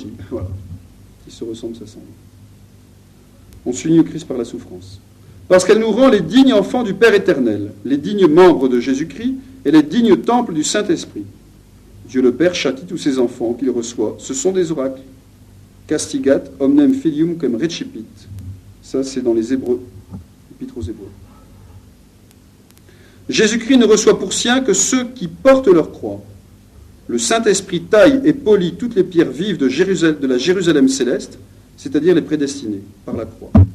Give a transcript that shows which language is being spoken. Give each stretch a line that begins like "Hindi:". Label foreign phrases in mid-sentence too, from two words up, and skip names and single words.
French: » Voilà. Qui se ressemble, ça semble. On s'unit au Christ par la souffrance. Parce qu'elle nous rend les dignes enfants du Père éternel, les dignes membres de Jésus-Christ et les dignes temples du Saint-Esprit. Dieu le Père châtie tous ses enfants qu'il reçoit. Ce sont des oracles.
Latin: Castigat omnem filium cum recipit.
French: Ça, c'est dans les Hébreux, l'Épître aux Hébreux. Jésus-Christ ne reçoit pour sien que ceux qui portent leur croix. Le Saint-Esprit taille et polit toutes les pierres vives de la Jérusalem céleste, c'est-à-dire les prédestinés, par la croix.